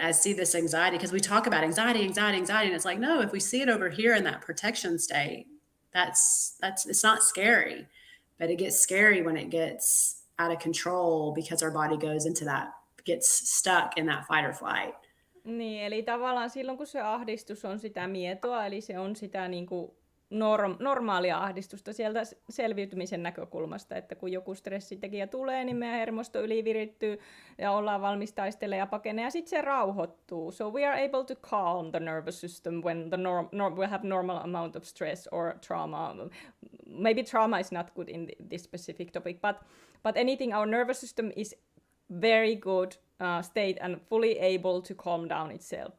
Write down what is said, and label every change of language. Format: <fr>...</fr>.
<en>I see this anxiety because we talk about anxiety, and it's like, no, if we see it over here in that protection state, that's it's not scary, but it gets scary when it gets out of control because our body gets stuck in that fight or flight.</en> <fi>Niin, eli tavallaan silloin kun se ahdistus on sitä mietoa, eli se on sitä niin kuin normaalia ahdistusta sieltä selviytymisen näkökulmasta, että kun joku stressitekijä tulee, niin meidän hermosto ylivirittyy ja ollaan valmis taistelemaan ja pakenee ja sitten se rauhoittuu.</fi> <en>So we are able to calm the nervous system when we have normal amount of stress or trauma. Maybe trauma is not good in this specific topic, but anything, our nervous system is very good state and fully able to calm down itself.</en>